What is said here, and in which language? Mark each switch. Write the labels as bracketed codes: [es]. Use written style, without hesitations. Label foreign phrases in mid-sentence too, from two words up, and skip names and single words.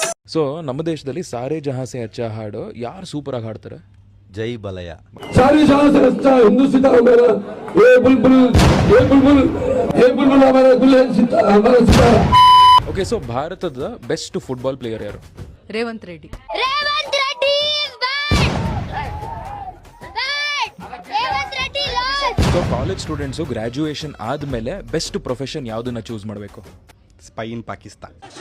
[kn] ಸೊ ನಮ್ಮ ದೇಶದಲ್ಲಿ ಸಾರೇ ಜಹಾಂ ಸೆ ಅಚ್ಚಾ ಹಾಡು ಯಾರು ಸೂಪರ್ ಆಗಿ ಹಾಡ್ತಾರೆ? ಜೈ ಬಲಯ. [hi] सारी जहां से अच्छा हिंदुस्तान हमारा ये बुलबुल हमारा गुलशन सितारा हमारा सितारा. [en] OK, so [kn] ಭಾರತದ [en] best football player [kn] ಯಾರು? ರೇವಂತ್ ರೆಡ್ಡಿ. ಸೊ [en] college students [kn] ಗ್ರಾಜುಯೇಷನ್ ಆದಮೇಲೆ [en] best profession [kn] ಯಾವುದನ್ನ ಚೂಸ್ ಮಾಡಬೇಕು? [en] spy in Pakistan.